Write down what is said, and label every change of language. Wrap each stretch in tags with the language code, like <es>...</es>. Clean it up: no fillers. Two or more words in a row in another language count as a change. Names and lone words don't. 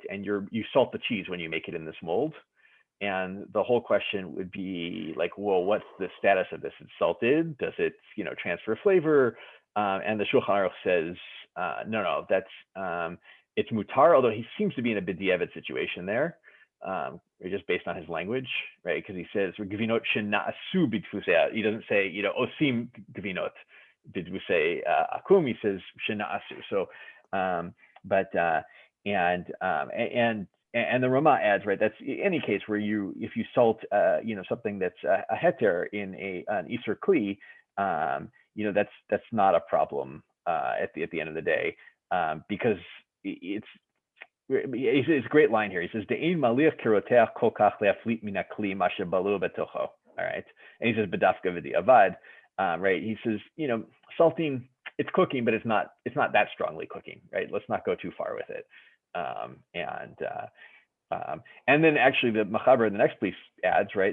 <en>And you salt the cheese when you make it in this mold. And the whole question would be like, well, what's the status of this? It's salted. Does it, transfer flavor? And the Shulchan Aruch says, no, that's it's mutar. Although he seems to be in a b'diavad situation there, just based on his language, right? Because he says</en> <he>גבינות שנעשו בדפוסי.</he> <en>He doesn't say,</en> <he>עושים גבינות בדפוסי עכו"ם.</he> <en>He says shena'asu. So, and the Rama adds, right, that's any case where if you salt, something that's a heter in an</en> <he>איסור כלי,</he> <en>that's not a problem at the end of the day, because it's a great line here. He says,</en> <he>"דאין מליח כרותח כל כך להפליט מן הכלי מה שבלע בתוכו."</he> <en>All right, and he says,</en> <he>"בדווקא בדיעבד,"</he> <en>right? He says, salting, it's cooking, but it's not that strongly cooking, right? Let's not go too far with it. And then actually the Machaber in the next piece adds, right?</en>